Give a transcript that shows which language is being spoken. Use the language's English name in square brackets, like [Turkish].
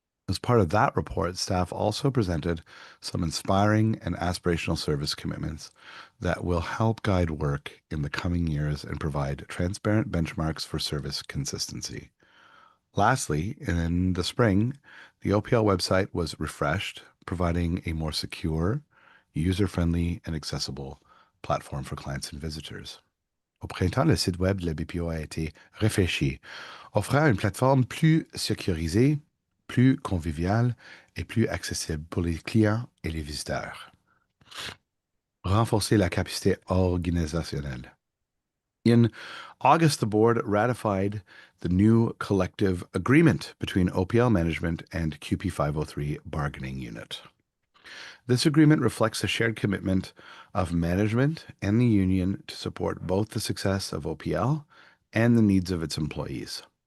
[English] As part of that report, staff also presented some inspiring and aspirational service commitments that will help guide work in the coming years and provide transparent benchmarks for service consistency. Lastly, in the spring, the OPL website was refreshed, providing a more secure, user-friendly, and accessible platform for clients and visitors. [French] Au printemps, le site web de la BPO a été réfléchi, offrant une plateforme plus sécurisée, plus conviviale et plus accessible pour les clients et les visiteurs. Renforcer la capacité organisationnelle. [English] In August, the board ratified the new collective agreement between OPL management and QP 503 bargaining unit. This agreement reflects a shared commitment of management and the union to support both the success of OPL and the needs of its employees.